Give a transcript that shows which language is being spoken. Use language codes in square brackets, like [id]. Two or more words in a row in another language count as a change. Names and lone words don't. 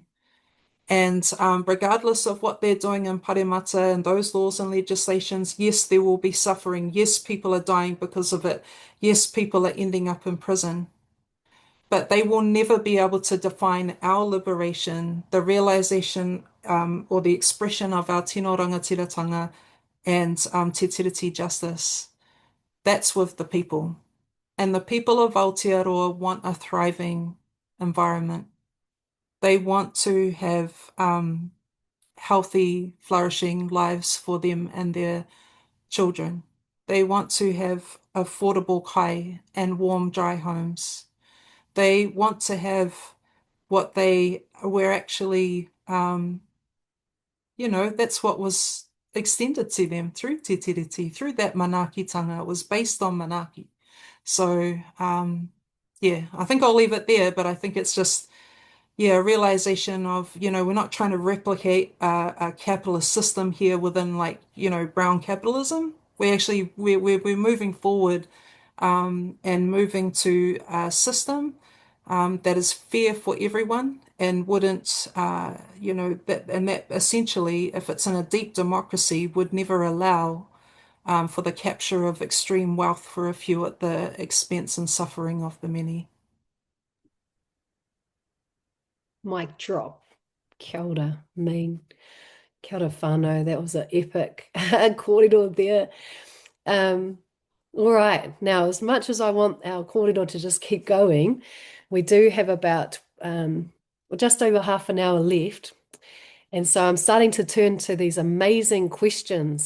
[en] And regardless of what they're doing in Paremata and those laws and legislations, yes, there will be suffering. Yes, people are dying because of it. Yes, people are ending up in prison. But they will never be able to define our liberation, the realization or the expression of our [mi] tino rangatiratanga [en] and [mi] te tiriti [en] justice. That's with the people. And the people of Aotearoa want a thriving environment. They want to have healthy, flourishing lives for them and their children. They want to have affordable kai and warm, dry homes. They want to have what they were actually, that's what was extended to them through [mi] te tiriti, [en] through that manaakitanga. It was based on manaaki. So, I think I'll leave it there, but I think it's just, a realization of, we're not trying to replicate a capitalist system here within brown capitalism. We're moving forward and moving to a system that is fair for everyone and wouldn't, that essentially, if it's in a deep democracy, would never allow for the capture of extreme wealth for a few at the expense and suffering of the many. Mic drop. [mi] Kia ora, mean. Kia ora whānau. [en] That was an epic kōrero there. All right. Now, as much as I want our kōrero to just keep going, we do have about just over half an hour left. And so I'm starting to turn to these amazing questions.